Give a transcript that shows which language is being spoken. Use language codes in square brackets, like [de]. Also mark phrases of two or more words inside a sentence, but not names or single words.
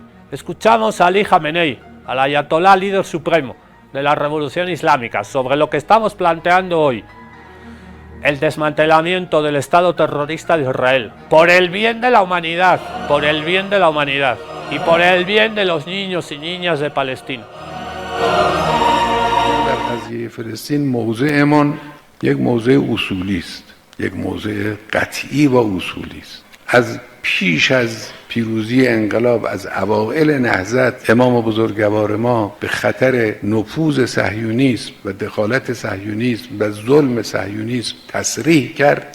[es] Escuchamos a Ali Khamenei, al ayatolá líder supremo de la revolución islámica, sobre lo que estamos planteando hoy. el desmantelamiento del Estado terrorista de Israel, por el bien de la humanidad, por el bien de la humanidad y por el bien de los niños y niñas de Palestina. [fa] در قضیه فلسطین موضعمان یک موضع اصولی است، یک موضع قطعی و اصولی است. از پیش از پیروزی انقلاب، از اوائل نهضت، امام بزرگوار ما به خطر نفوذ صهیونیسم و دخالت صهیونیسم و ظلم صهیونیسم تصریح کرد.